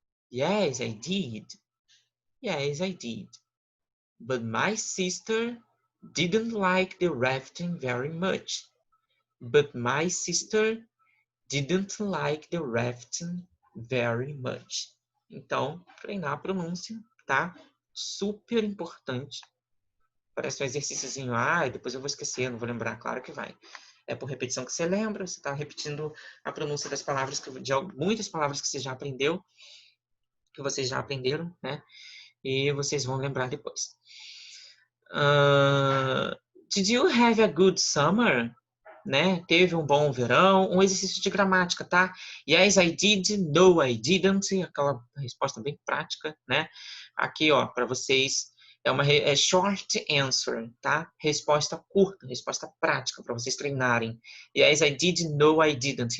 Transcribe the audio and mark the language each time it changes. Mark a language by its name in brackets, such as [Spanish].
[English] Yes, I did. Yes, I did. But my sister didn't like the rafting very much. But my sister didn't like the rafting very much. [Portuguese] Então, treinar a pronúncia, tá? Super importante. Parece um exercíciozinho. Depois eu vou esquecer, não vou lembrar. Claro que vai. É por repetição que você lembra. Você está repetindo a pronúncia das palavras, de muitas palavras que você já aprendeu, que vocês já aprenderam, né? E vocês vão lembrar depois. [English] Did you have a good summer? Né? [Portuguese] Teve um bom verão, um exercício de gramática, tá? [English] Yes, I did. No, I didn't. [Portuguese] Aquela resposta bem prática, né? Aqui, ó, para vocês é uma short answer, tá? Resposta curta, resposta prática para vocês treinarem. [English] Yes, I did. No, I didn't.